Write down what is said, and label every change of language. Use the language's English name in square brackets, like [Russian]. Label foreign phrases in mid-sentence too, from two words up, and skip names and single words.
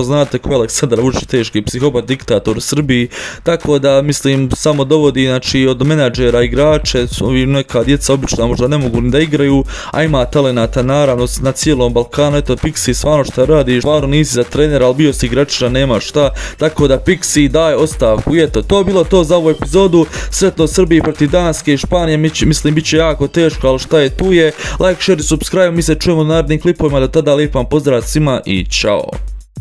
[Bosnian] Znate ko je Aleksandar Vučić, teški psihopat, diktator u Srbiji, tako da mislim samo dovodi znači od menadžera igrače, neka djeca obično možda ne mogu ni da igraju, a ima talenata naravno na cijelom Balkanu. Eto Pixi, stvarno šta radiš, stvarno nisi za trenera, ali bio si igrača, nema šta, tako da Pixi daj ostavku. I eto, to bilo to za ovu epizodu. Sretno Srbiji protiv Danske i Španije, mislim bit će jako teško, ali šta je tu je. [English] Like, share i subscribe, [Bosnian] mi se čujemo u narednim klipovima, do tada lijep vam pozdrav svima i čao.